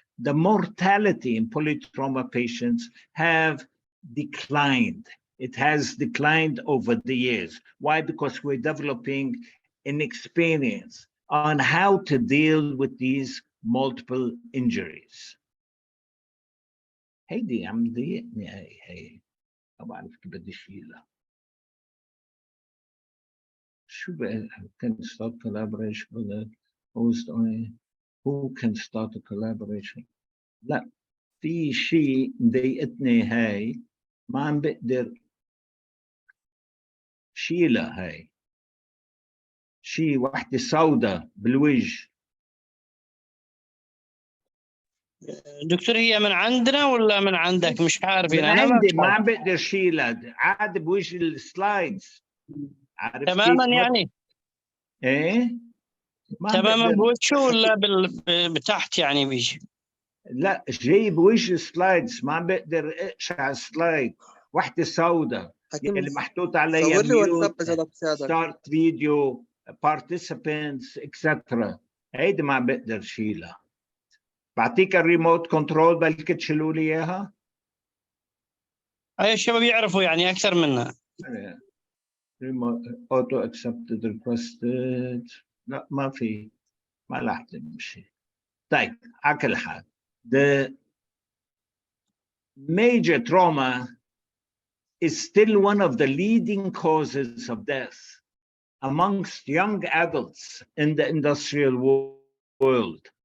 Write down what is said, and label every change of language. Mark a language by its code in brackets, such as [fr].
[en] The mortality in polytrauma patients have declined. It has declined over the years. Why? Because we're developing an experience on how to deal with these multiple injuries. [ar] هيدي عم ضايقني هي ما بعرف كيف بدي اشيلها. شو بقى [en] can start collaboration with the host on who can start a collaboration؟ [ar] لا في شيء مضايقتني هاي ما عم بقدر شيلها. هاي شيء وحده سوداء بالوجه. دكتور هي من عندنا ولا من عندك؟ مش عارف. من عندي ما عم بقدر شيلها عاد بوجه السلايدز. تماما يعني؟ ايه تماما بوجهه ولا بتحت يعني بيجي؟ لا جاي بوجه السلايدز ما عم بقدر اقشع السلايد. وحده سوداء اللي محطوط عليها ميوت ستارت فيديو participants etc. هيدي ما عم بقدر شيلها. بعطيك الريموت كنترول بلكي تشيلوا لي اياها. اي الشباب يعرفوا يعني اكثر منها. [en] Remote auto expected requested. [ar] لا ما في ما راح تمشي. طيب على كل حال [en] the major trauma is still one of the leading causes of death amongst young adults in the industrial world.